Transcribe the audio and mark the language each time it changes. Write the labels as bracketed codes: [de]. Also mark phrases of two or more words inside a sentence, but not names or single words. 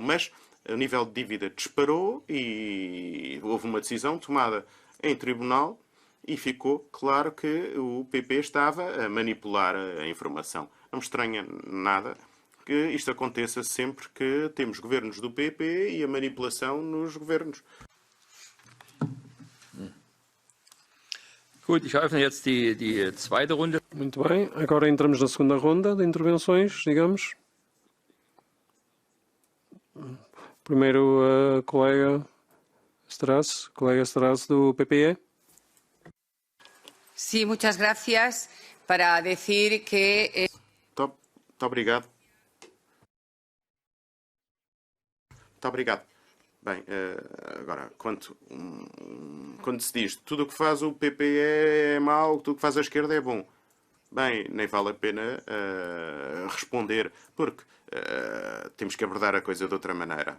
[pt] Mas o nível de dívida disparou e houve uma decisão tomada em tribunal e ficou claro que o PP estava a manipular a informação. Não me estranha nada que isto aconteça sempre que temos governos do PP e a manipulação nos governos. [de] Gut, ich eröffne jetzt die zweite Runde. [pt] Muito bem, agora entramos na segunda ronda de intervenções, digamos. Primeiro, colega Strass do PPE. [es] Sí, muchas gracias. Para decir que... [pt] Muito obrigado. Muito obrigado. Bem, agora, quando se diz tudo o que faz o PPE é mau, tudo o que faz a esquerda é bom, bem, nem vale a pena responder, porque temos que abordar a coisa de outra maneira.